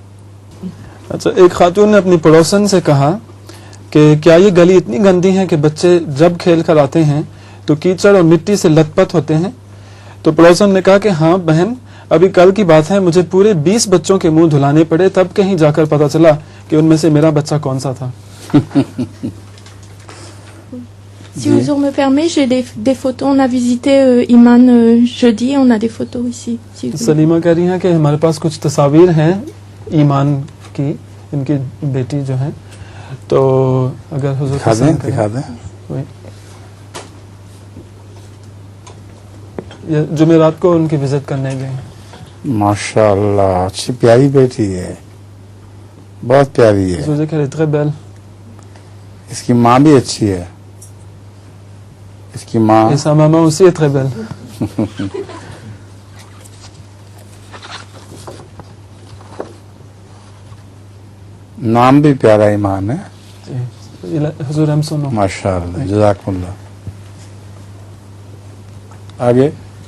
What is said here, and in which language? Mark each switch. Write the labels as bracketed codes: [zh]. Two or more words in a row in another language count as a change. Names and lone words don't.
[ur] اچھا، ایک خاتون نے اپنی پڑوسن سے کہا کہ کیا یہ گلی اتنی گندی ہے کہ بچے جب کھیل کر آتے ہیں تو کیچڑ اور مٹی سے لت پت ہوتے ہیں؟ تو پڑوسن نے کہا کہ ہاں بہن، ابھی کل کی بات ہے، مجھے پورے 20 بچوں کے منہ دھلانے پڑے، تب کہیں جا کر پتا چلا کہ ان میں سے میرا بچہ کون سا تھا۔ [fr] Si Ouzur me permet, j'ai des photos. On a visité Iman jeudi, on a des photos ici. Si vous [ur] سلیمہ کہہ رہی ہیں کہ ہمارے پاس کچھ تصاویر ہیں ایمان کی، ان کی بیٹی جو ہے، تو اگر حضور دکھا دیں۔ یہ جمعرات کو ان کی وزٹ کرنے گئے ہیں۔ [ar] ماشاء اللہ، [ur] اچھی پیاری بیٹی ہے، بہت پیاری ہے۔ حضور کہہ رہے تھے بیل، اس کی ماں بھی اچھی ہے، اس کی ماں [fr] et sa maman aussi est très belle. [ur] نام بھی پیارا ایمان ہے، حضور ہم سنو۔ [ar] ماشاء اللہ، جزاک اللہ۔ [ur] آگے